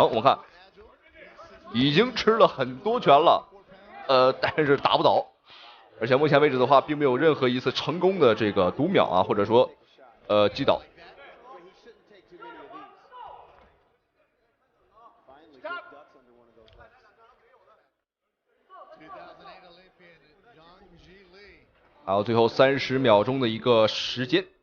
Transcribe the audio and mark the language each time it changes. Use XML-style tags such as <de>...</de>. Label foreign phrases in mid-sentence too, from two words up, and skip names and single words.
<zh>我們看，已經吃了很多拳了，但是打不倒，而且目前為止的話，並沒有任何一次成功的這個讀秒啊，或者說擊倒。还有最後30秒鐘的一個時間。</zh>